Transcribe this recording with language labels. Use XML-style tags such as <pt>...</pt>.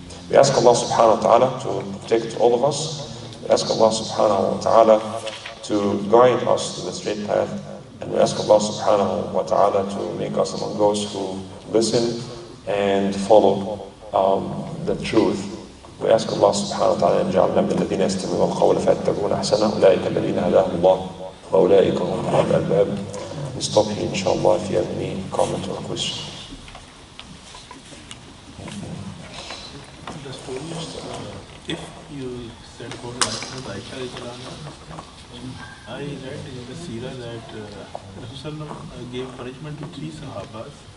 <en>We ask Allah subhanahu wa ta'ala to protect all of us. We ask Allah subhanahu wa ta'ala to guide us to the straight path. And we ask Allah subhanahu wa ta'ala to make us among those who listen and follow the truth. We ask Allah subhanahu wa ta'ala</en> <ar>أن يجعلنا من الذين يستمعون القول فيتبعون أحسنه أولئك الذين هداهم الله وأولئك هم أولو الألباب.</ar> <en>We stop here inshallah if you have any comment or question. The story if you said about Ghazali Ihya, I read in the Seerah that Rasulullah gave punishment to 3 Sahabas.</en>